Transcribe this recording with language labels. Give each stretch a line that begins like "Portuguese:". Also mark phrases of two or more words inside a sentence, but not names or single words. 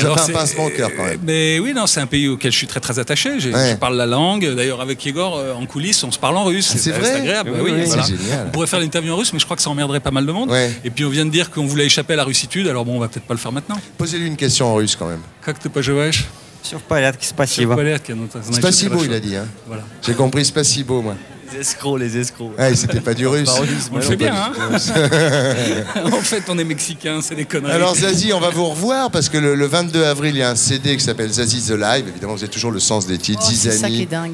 French: vous avez fait un pincement au cœur quand même. Mais oui, non, c'est un pays auquel je suis très très attaché. Je parle la langue. D'ailleurs, avec Yegor, en coulisses, on se parle en russe. C'est vrai? C'est agréable. Oui, c'est génial. On pourrait faire l'interview en russe, mais je crois que ça emmerderait pas mal de monde. Et puis on vient de dire qu'on voulait échapper à la russitude, alors bon, on va peut-être pas le faire maintenant. Posez-lui une question en russe quand même.
Russian: Как ты поживаешь? Все в порядке, спасибо.
French: Spasibo, il a dit. Hein. Voilà. J'ai compris Spasibo, moi. Les escrocs. C'était pas du russe. On le fait bien, hein. En fait, on est mexicains, c'est des conneries. Alors Zazie, on va vous revoir parce que le 22 avril, il y a un CD qui s'appelle Zazie The Live. Évidemment, vous avez toujours le sens des titres. C'est ça qui est dingue.